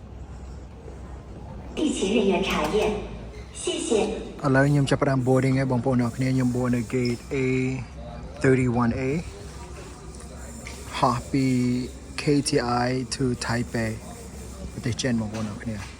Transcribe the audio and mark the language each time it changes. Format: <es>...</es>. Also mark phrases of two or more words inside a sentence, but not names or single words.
<zh>地勤人员查验谢谢</zh> <km>ឥឡូវខ្ញុំចាប់ផ្ដើម boarding ហើយបងប្អូនអរគ្នាខ្ញុំ board នៅ gate A31A ហោះពី KTI to Taipei ប្រទេសចិនបងប្អូនអរគ្នាឥ</km>